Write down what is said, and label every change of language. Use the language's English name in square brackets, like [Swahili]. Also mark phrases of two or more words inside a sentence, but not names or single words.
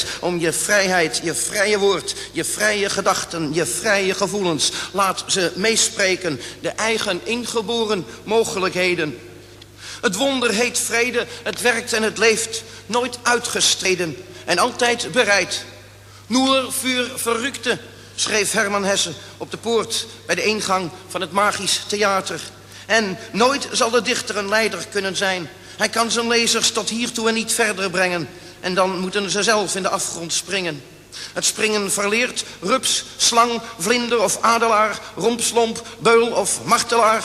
[Dutch] Om je vrijheid, je vrije woord, je vrije gedachten, je vrije gevoelens. Laat ze meespreken, de eigen ingeboren mogelijkheden. Het wonder heet vrede, het werkt en het leeft, nooit uitgestreden en altijd bereid. [German] Nur für Verrückte, [Dutch] schreef Herman Hesse op de poort bij de ingang van het Magisch Theater. En nooit zal de dichter een leider kunnen zijn. Hij kan zijn lezers tot hiertoe en niet verder brengen. En dan moeten ze zelf in de afgrond springen. Het springen verleert, rups, slang, vlinder of adelaar, rompslomp, beul of martelaar.